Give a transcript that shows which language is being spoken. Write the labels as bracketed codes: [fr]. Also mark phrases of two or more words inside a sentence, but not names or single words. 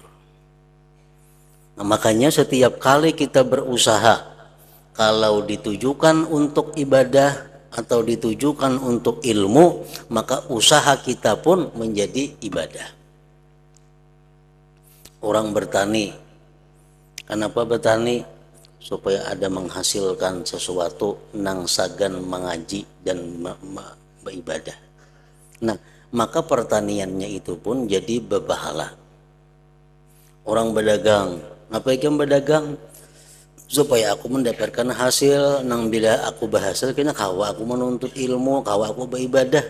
[id] Nah, makanya setiap kali kita berusaha, kalau ditujukan untuk ibadah atau ditujukan untuk ilmu, maka usaha kita pun menjadi ibadah. Orang bertani, kenapa bertani? [bjn] Supaya ada menghasilkan sesuatu nang sagan mengaji dan beribadah. Nah, maka pertaniannya itu pun jadi bepahala. [id] Orang berdagang, apa yang berdagang? [bjn] Supaya aku mendapatkan hasil, nang bila aku berhasil kena kawa aku menuntut ilmu, kawa aku beribadah.